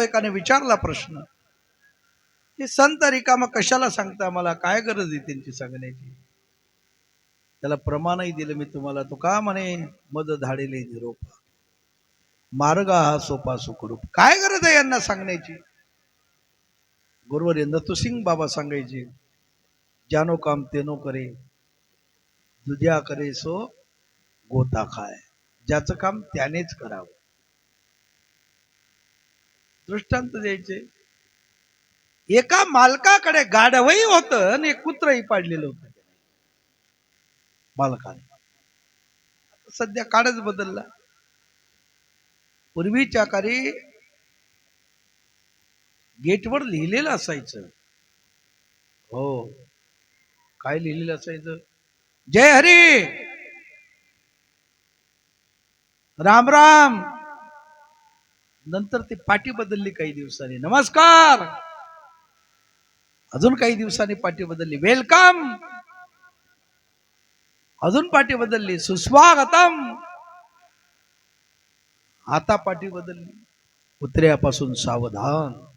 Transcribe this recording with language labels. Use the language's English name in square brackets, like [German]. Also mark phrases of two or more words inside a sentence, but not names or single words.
[Marathi] एकाने विचारला प्रश्न, हे संत रिकामा कशाला सांगता, मला काय गरज आहे त्यांची सांगण्याची? त्याला प्रमाणही दिलं मी तुम्हाला. तो का म्हणे, मद धाडेले निरोप मार्ग हा सोपा सुखरूप. काय गरज आहे यांना सांगण्याची? गुरुवर नथुसिंग बाबा सांगायचे, [Hindi] जानो काम तेनो करे, दुजा करे सो गोता खाय. [Marathi] ज्याचं काम त्यानेच करावं. दृष्टांत द्यायचे. एका मालकाकडे गाढवही होतं आणि एक कुत्रही पाडलेलं होतं मालकाने. सध्या काळच बदलला. पूर्वीच्या काळी गेटवर लिहिलेलं असायचं. हो, काय लिहिलेलं असायचं? जय हरी, राम राम. नंतर ती पाटी बदलली काही दिवसांनी, नमस्कार. अजून काही दिवसांनी पाटी बदलली, वेलकम. अजून पाटी बदलली, सुस्वागतम. आता पाटी बदलली, कुत्र्यापासून सावधान.